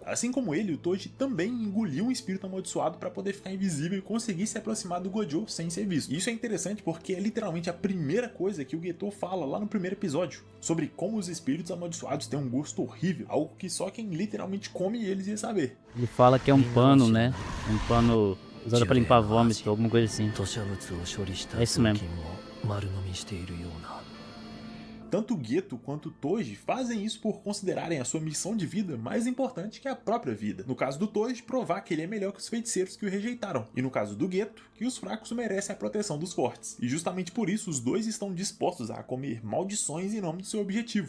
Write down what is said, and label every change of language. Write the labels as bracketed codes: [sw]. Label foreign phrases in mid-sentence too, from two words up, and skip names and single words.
[pt] Assim como ele, o Toji também engoliu um espírito amaldiçoado para poder ficar invisível e conseguir se aproximar do Gojo sem ser visto. Isso é interessante porque é literalmente a primeira coisa que o Geto fala lá no primeiro episódio, sobre como os espíritos amaldiçoados têm um gosto horrível, algo que só quem literalmente come eles ia saber. Ele fala que é um pano, né? Um pano usado pra limpar vômito, alguma coisa assim. [ja] 吐砂物を処理した [pt] É isso mesmo. [ja] 雑巾を丸飲みしているような。 [pt] Tanto o Geto quanto o Toji fazem isso por considerarem a sua missão de vida mais importante que a própria vida. No caso do Toji, provar que ele é melhor que os feiticeiros que o rejeitaram. E no caso do Geto, que os fracos merecem a proteção dos fortes. E justamente por isso, os dois estão dispostos a comer maldições em nome do seu objetivo.